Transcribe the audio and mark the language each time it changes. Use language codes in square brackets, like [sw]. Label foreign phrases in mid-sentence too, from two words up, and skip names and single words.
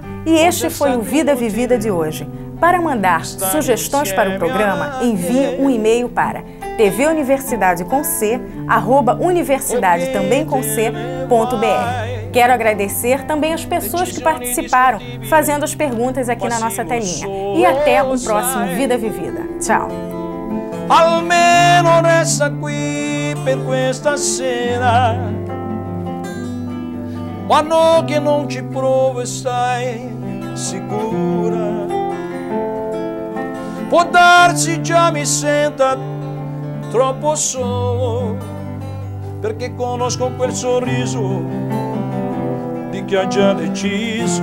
[pt] E este foi o Vida Vivida de hoje. Para mandar sugestões para o programa, envie um e-mail para tvuniversidade@universidadecomc.br. Quero agradecer também as pessoas que participaram, fazendo as perguntas aqui na nossa telinha. E até um próximo Vida Vivida. Tchau. [it] Almeno resta qui per questa sera. Quando che non ci provo stai sicura. Può darsi già mi senta troppo solo, perché conosco quel sorriso di chi ha già deciso.